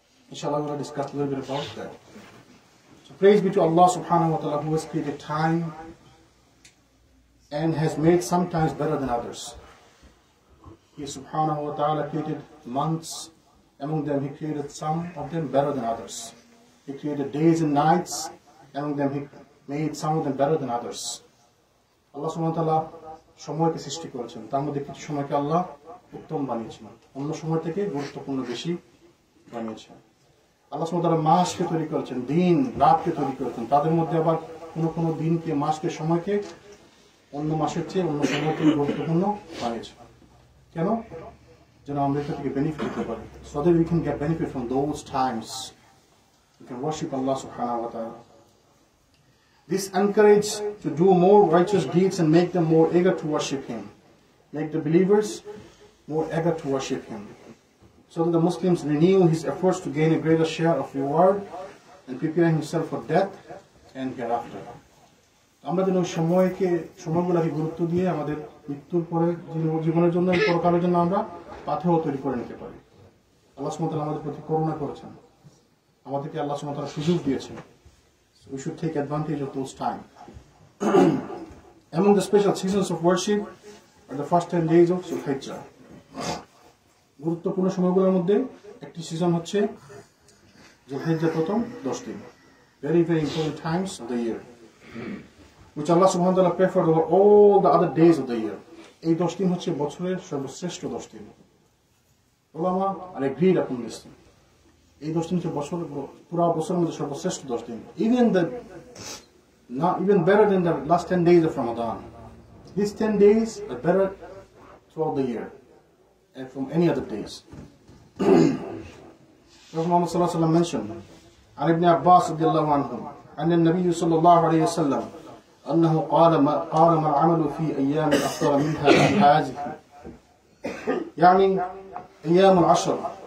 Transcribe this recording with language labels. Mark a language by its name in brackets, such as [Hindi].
[English] Inshallah, we will discuss a little bit about that. So praise be to Allah subhanahu wa ta'ala, who has created time and has made some times better than others. He subhanahu wa ta'ala created months. Among them, He created some of them better than others. He created days and nights. Among them, He made some of them better than others. [Bangla] Allah subhanahu wa ta'ala সময়কে সৃষ্টি করেছেন, তার মধ্যে কিছু সময়কে আল্লাহ উত্তম বানিয়েছেন, অন্য সময় থেকে গুরুত্বপূর্ণ বেশি বানিয়েছেন। আল্লাহ সুবহানাহু ওয়া তাআলা মাসকে তৈরি করেছেন, দিন রাতকে তৈরি করেছেন, তাদের মধ্যে আবার কোনো দিনকে, মাসকে, সময়কে অন্য মাসের চেয়ে অন্য সময় থেকে গুরুত্বপূর্ণ বানিয়েছেন। কেন? যেন আমরা এটা থেকে বেনিফিট নিতে পারি, [English] so that we can get benefit from those times. We can worship Allah subhanahu wa ta'ala. This encourage to do more righteous deeds and make them more eager to worship Him. Make the believers more eager to worship Him, so that the Muslims renew his efforts to gain a greater share of reward and prepare himself for death and hereafter. [Bangla] আমরা যেন সময়গুলোকে গুরুত্ব দিয়ে আমাদের মৃত্যুর পরে জীবনের জন্য, পরকালের জন্য আমরা পাথেয় তৈরি করে নিতে পারি। আল্লাহ সুবহানাহু ওয়া তাআলা আমাদের প্রতি করুণা করেছেন, আমাদেরকে আল্লাহ সুবহানাহু ওয়া তাআলা সুযোগ দিয়েছেন। [English] So we should take advantage of those times. Among the special seasons of worship are the first 10 days of Zulhijjah. [Bangla] গুরুত্বপূর্ণ সময়গুলোর মধ্যে একটি সিজন হচ্ছে যুলহিজ্জাহ প্রথম 10 দিন। [English] Very, very important times of the year, which Allah subhanahu wa ta'ala preferred over all the other days of the year. [Bangla] এই 10 দিন হচ্ছে বছরের সর্বশ্রেষ্ঠ 10 দিন। [English] উলামা are agreed upon this. [Bangla] এই 10 দিন হচ্ছে পুরো বছরের মধ্যে সর্বশ্রেষ্ঠ 10 দিন। [English] Even better than the last 10 days of Ramadan. These 10 days are better throughout the year and from any other days. Prophet Muhammad sallallahu alaihi wasallam mentioned, [Arabic] عن ابن عباس رضي الله عنه أن النبي صلى الله عليه وسلم أنه قال ما العمل في أيام أفضل منها في هذه، يعني أيام العشر.